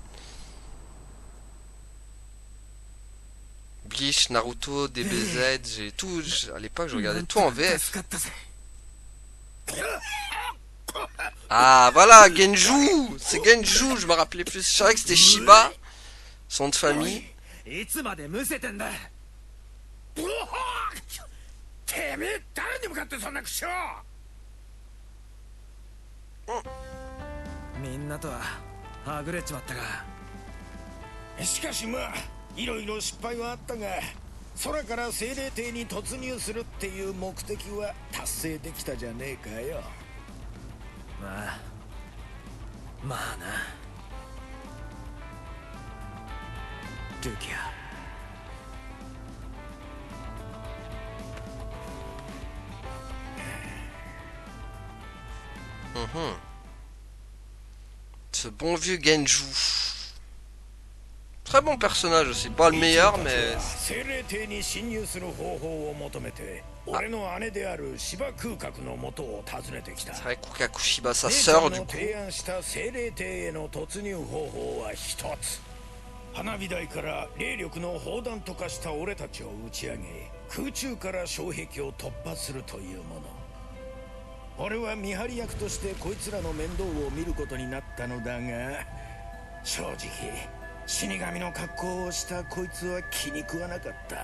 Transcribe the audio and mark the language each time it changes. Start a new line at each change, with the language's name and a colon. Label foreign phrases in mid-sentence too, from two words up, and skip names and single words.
French: Bleach, Naruto, DBZ, j'ai tout. À l'époque je regardais tout en VF. Ah voilà, Genju. C'est Genju, je me rappelais plus. Je savais que c'était Shiba, son nom de famille.
Japanese: てめえ誰に向かってそんな口を。みんなとははぐれちまったが、しかしまあいろいろ失敗はあったが、空から精霊艇に突入するっていう目的は達成できたじゃねえかよ。まあな。ルキア。
French: Ce bon vieux Genju. Très bon personnage aussi, pas le meilleur mais... C'est vrai Kukakushiba, sa sœur du coup.
Japanese: 花火台から霊力の砲弾と化した俺たちを打ち上げ、空中から障壁を突破するというもの。俺は見張り役としてこいつらの面倒を見ることになったのだが、正直死神の格好をしたこいつは気に食わなかった。